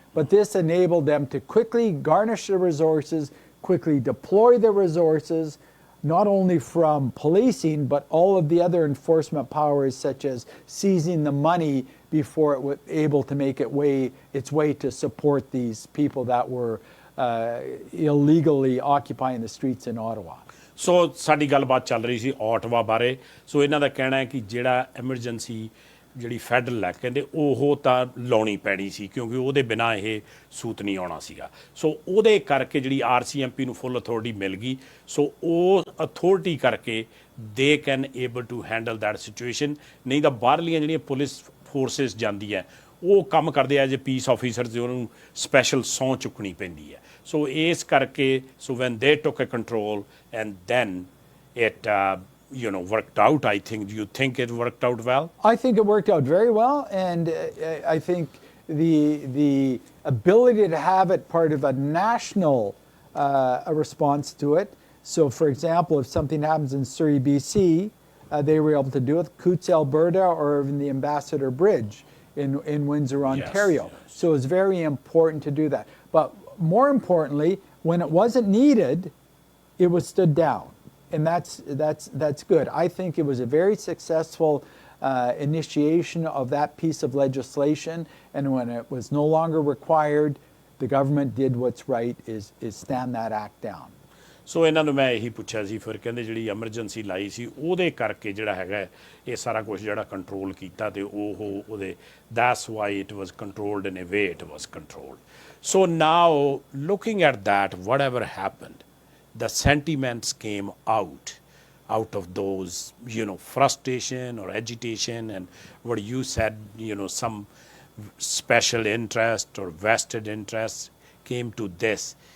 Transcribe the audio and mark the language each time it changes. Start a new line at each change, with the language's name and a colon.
English: But this enabled them to quickly garnish the resources, quickly deploy the resources, not only from policing, but all of the other enforcement powers, such as seizing the money before it was able to make its way to support these people that were illegally occupying the streets in Ottawa.
Punjabi: ਸੋ ਸਾਡੀ ਗੱਲਬਾਤ ਚੱਲ ਰਹੀ ਸੀ Ottawa ਬਾਰੇ। ਸੋ ਇਹਨਾਂ ਦਾ ਕਹਿਣਾ ਹੈ ਕਿ ਜਿਹੜਾ ਐਮਰਜੈਂਸੀ ਜਿਹੜੀ ਫੈਡਰਲ ਹੈ, ਕਹਿੰਦੇ ਉਹ ਤਾਂ ਲਾਉਣੀ ਪੈਣੀ ਸੀ ਕਿਉਂਕਿ ਉਹਦੇ ਬਿਨਾਂ ਇਹ ਸੂਤ ਨਹੀਂ ਆਉਣਾ ਸੀਗਾ। ਸੋ ਉਹਦੇ ਕਰਕੇ ਜਿਹੜੀ RCMP ਨੂੰ ਫੁੱਲ ਅਥਾਰਟੀ ਮਿਲ ਗਈ। ਸੋ ਉਹ ਅਥਾਰਟੀ ਕਰਕੇ
English: They can able to handle that situation.
Punjabi: ਨਹੀਂ ਤਾਂ ਬਾਹਰਲੀਆਂ ਜਿਹੜੀਆਂ ਪੁਲਿਸ ਫੋਰਸਿਸ ਜਾਂਦੀ ਹੈ ਉਹ ਕੰਮ ਕਰਦੇ
English: as a peace officer,
Punjabi: ਤੇ ਉਹਨੂੰ ਸਪੈਸ਼ਲ ਸਹੁੰ ਚੁੱਕਣੀ ਪੈਂਦੀ ਹੈ। ਸੋ ਇਸ ਕਰਕੇ
English: So when they took a control and then it worked out, I think. Do you think it worked out well? I think it worked out very well, and I think the ability to have it part of a national a response to it. So, for example, if something happens in Surrey, BC, they were able to do it. Coutts, Alberta, or even the Ambassador Bridge in Windsor, Ontario. Yes. So it's very important to do that. But more importantly, when it wasn't needed, it was stood down. And that's good. I think it was a very successful initiation of that piece of legislation, and when it was no longer required, the government did what's right, is stand that act down.
Punjabi: ਸੋ ਇਹਨਾਂ ਨੂੰ ਮੈਂ ਇਹੀ ਪੁੱਛਿਆ ਸੀ, ਫਿਰ ਕਹਿੰਦੇ ਜਿਹੜੀ emergency ਲਾਈ ਸੀ ਉਹਦੇ ਕਰਕੇ ਜਿਹੜਾ ਹੈਗਾ ਇਹ ਸਾਰਾ ਕੁਝ ਜਿਹੜਾ ਕੰਟਰੋਲ ਕੀਤਾ, ਤੇ ਉਹਦੇ
English: that's why it was controlled in a way it was controlled. So now looking at that, whatever happened, the sentiments came out of those, frustration or agitation, and what you said, some special interest or vested interest came to this.